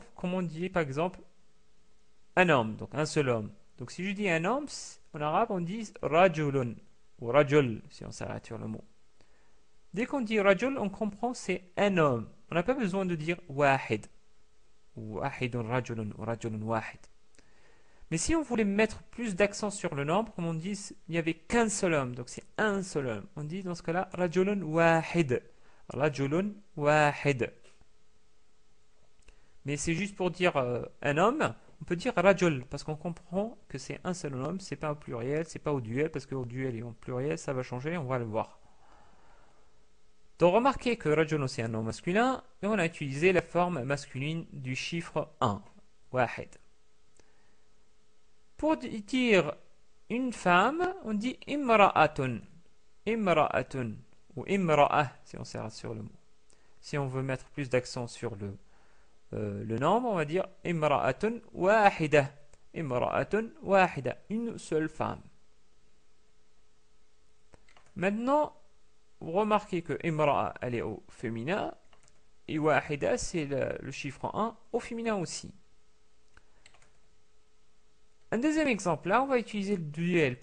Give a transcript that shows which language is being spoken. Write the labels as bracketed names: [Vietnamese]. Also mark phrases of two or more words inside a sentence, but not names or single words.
[French] Comment on dit par exemple un homme, donc un seul homme. Donc si je dis un homme, en arabe on dit rajulun ou rajul si on s'arrête sur le mot. Dès qu'on dit rajul, on comprend que c'est un homme. On n'a pas besoin de dire wahid ou [Arabic] واحد رجل [French] ou [Arabic] رجل واحد. [French] Mais si on voulait mettre plus d'accent sur le nombre, comme on dit, il n'y avait qu'un seul homme, donc c'est un seul homme. On dit dans ce cas-là [Arabic] رجل واحد. رجل واحد. [French] Mais c'est juste pour dire un homme. On peut dire rajul parce qu'on comprend que c'est un seul homme, c'est pas au pluriel, c'est pas au duel, parce qu'au duel et au pluriel ça va changer, on va le voir. Donc remarquez que rajul c'est un nom masculin et on a utilisé la forme masculine du chiffre 1, wahid. Pour dire une femme, on dit [Arabic] امرأة امرأة [French] ou imra'a si on s'arrête sur le mot. Si on veut mettre plus d'accent sur le nombre, on va dire [Arabic] امرأة واحدة. امرأة واحدة, [French] une seule femme. Maintenant, vous remarquez que imra'a, elle est au féminin, et wahida, c'est le chiffre 1 au féminin aussi. Un deuxième exemple, là, on va utiliser le duel.